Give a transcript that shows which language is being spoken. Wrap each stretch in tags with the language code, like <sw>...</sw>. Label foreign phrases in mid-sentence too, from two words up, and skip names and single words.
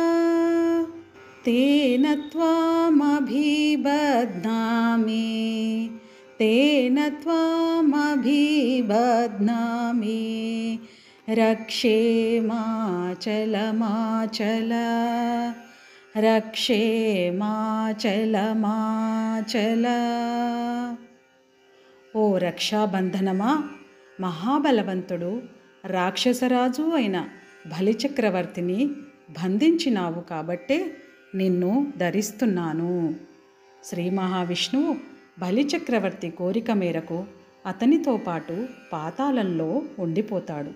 <sa>तेन त्वामभिबध्नामि, तेन त्वामभिबध्नामि, रक्षे माचलमाचल, रक्षे माचलमाचल।</sa> <te>ఓ రక్షాబంధనమా, మహాబలవంతుడు రాక్షసరాజు అయిన బలిచక్రవర్తిని బంధించినావు కాబట్టే నిన్ను ధరిస్తున్నాను. శ్రీ మహావిష్ణువు బలిచక్రవర్తి కోరిక మేరకు అతనితో పాటు పాతాళంలో ఉండిపోతాడు.</te>